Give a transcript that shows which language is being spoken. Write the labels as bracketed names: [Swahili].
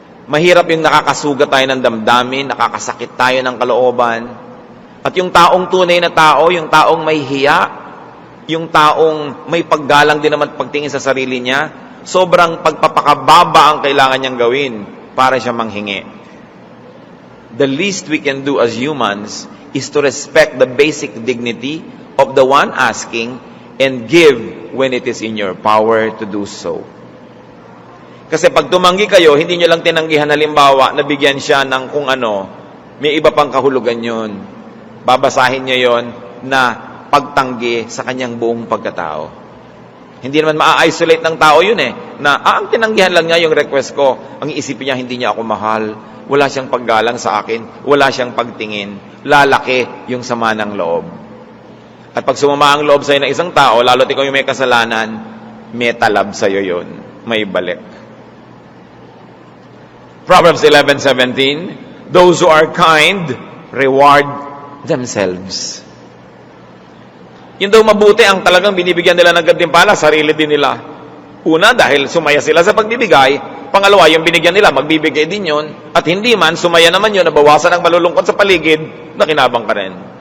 [Filipino] Mahirap yung nakakasugat tayo ng damdamin, nakakasakit tayo ng kalooban. At yung taong tunay na tao, yung taong may hiya, yung taong may paggalang din naman pagtingin sa sarili niya, sobrang pagpapakababa ang kailangan niyang gawin para siya manghingi. [English] The least we can do as humans is to respect the basic dignity of the one asking and give when it is in your power to do so. [Filipino] Kasi pag tumanggi kayo, hindi nyo lang tinanggihan halimbawa na bigyan siya ng kung ano, may iba pang kahulugan yun. Babasahin niya yon na pagtanggi sa kanyang buong pagkatao. Hindi naman ma-isolate ng tao yun na ang tinanggihan lang niya yung request ko. Ang iisipin niya, hindi niya ako mahal. Wala siyang paggalang sa akin. Wala siyang pagtingin. Lalaki yung sama ng loob. At pag sumama ang loob sa'yo ng isang tao, lalo't ikaw yung may kasalanan, may talab sa'yo yun. May balik. [English] Proverbs 11:17, those who are kind, reward themselves. [Filipino] Yun daw mabuti ang talagang binibigyan nila ng gantimpala, sarili din nila. Una, dahil sumaya sila sa pagbibigay. Pangalawa, yung binigyan nila, magbibigay din yun. At hindi man, sumaya naman yun, nabawasan ang malulungkot sa paligid, nakinabang ka rin.